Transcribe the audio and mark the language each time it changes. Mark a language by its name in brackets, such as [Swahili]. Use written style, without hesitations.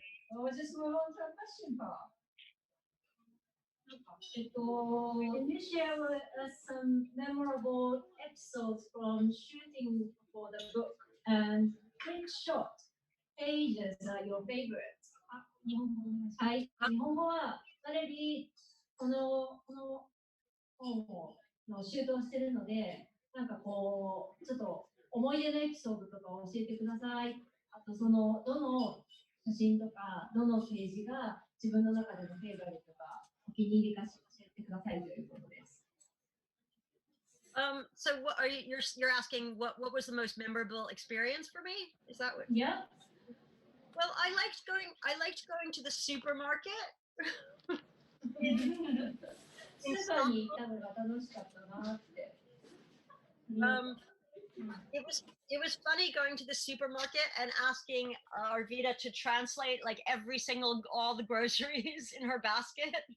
[English] we'll just move on to a question part. なんか Can you share with us some memorable episodes from shooting for the book, and which shot pages are your favorite? [Japanese] 日本語お願いします。はい、日本語はバレリーこの本のシュートをしてるので、なんかこうちょっと思い出のエピソードとかを教えてください。あとそのどの写真とかどのページが自分の中でのフェイバリットかお気に入りか教えてくださいということです。 [English] So what are you're asking what was the most memorable experience for me? Is that what? Yeah. Well, I liked going to the supermarket. [Japanese] スーパーに行ったのが楽しかったなって。 [English] It was funny going to the supermarket and asking Arvita to translate like all the groceries in her basket.